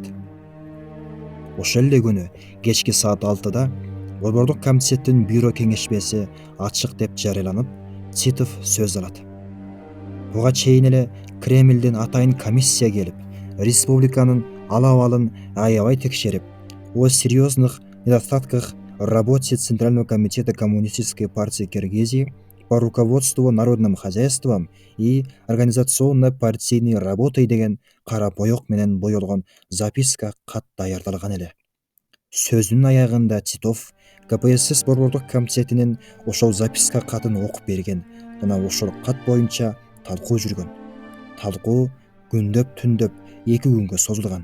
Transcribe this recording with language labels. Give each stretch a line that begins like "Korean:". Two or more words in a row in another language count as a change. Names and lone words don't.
Kyrgyz: Ошол эле күнү кечки саат 6-да Борбордук комитеттин бюро кеңешмеси ачык деп жарыяланып, Титов сөз алат. Буга чейин эле Кремльден атайын комиссия келип, республиканын ал-абалын аябай текшерип,
Russian: о серьезных недостатках в работе Центрального комитета Коммунистической партии Киргизии по руководству народным хозяйством и организационно-партийной работой
Kyrgyz: деген кара боек менен боелгон записка кат даярдалган эле. Сөзүнүн аягында Титов КПСС Борбордук комитетинин ошол записка катын окуп берген жана ошол кат боюнча талкуу жүргөн. Талкуу күндөп-түндөп 2 күнгө созулган.